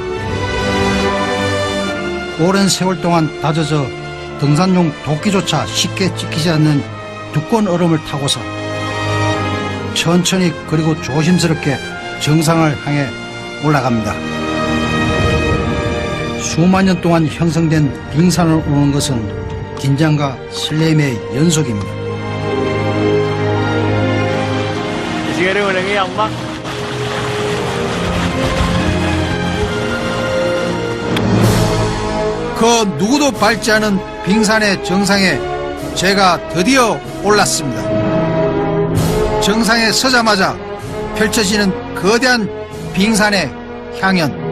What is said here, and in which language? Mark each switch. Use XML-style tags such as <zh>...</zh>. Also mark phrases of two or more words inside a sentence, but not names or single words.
<ko>오랜 세월 동안 다져져 등산용 도끼조차 쉽게 찍히지 않는 두꺼운 얼음을 타고서 천천히 그리고 조심스럽게 정상을 향해 올라갑니다. 수만 년 동안 형성된 빙산을 오는 것은 긴장과 설렘의 연속입니다.</ko> <tl>Siguro lang yung mak.</tl> <ko>그 누구도 밟지 않은 빙산의 정상에 제가 드디어 올랐습니다. 정상에 서자마자 펼쳐지는 거대한 빙산의 향연.</ko>